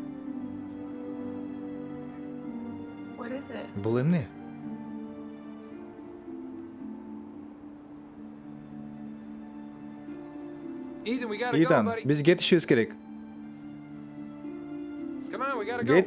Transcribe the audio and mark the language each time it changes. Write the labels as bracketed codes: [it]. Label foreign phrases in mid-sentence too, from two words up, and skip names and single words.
[en] What is it? [ky] Бул эмне? [en] Ethan, we gotta go, [ky] Итан, [en] buddy. [ky] биз кетишибиз керек. [en] Come on, we gotta go.